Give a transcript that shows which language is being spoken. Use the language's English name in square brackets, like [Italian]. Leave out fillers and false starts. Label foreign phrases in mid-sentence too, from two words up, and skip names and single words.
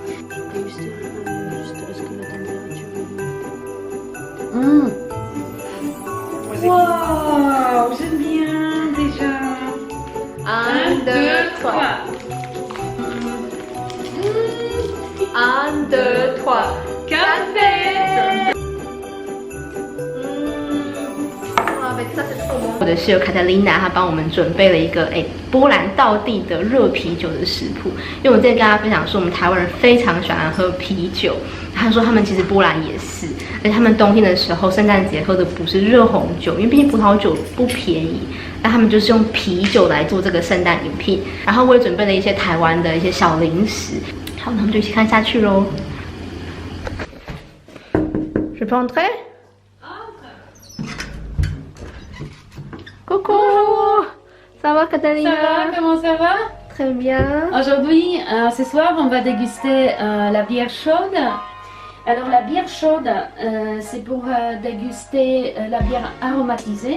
[French] Wow, j'aime bien déjà. 1, 2, 3. 1, 2, 3. Café! ça [Chinese] 是trop 棒。我的室友卡特琳娜，她帮我们准备了一个波兰道地的热啤酒的食谱。因为我之前跟大家分享说，我们台湾人非常喜欢喝啤酒，他说他们其实波兰也是，而且他们冬天的时候，圣诞节喝的不是热红酒，因为毕竟葡萄酒不便宜。那他们就是用啤酒来做这个圣诞饮品，然后我也准备了一些台湾的一些小零食。好，那我们就一起看下去喽。 [French] Je peux entrer? Coucou! Ça va, Catalina? Ça va, comment ça va? Très bien. Aujourd'hui, ce soir, on va déguster la bière chaude. Alors, la bière chaude, c'est pour déguster la bière aromatisée.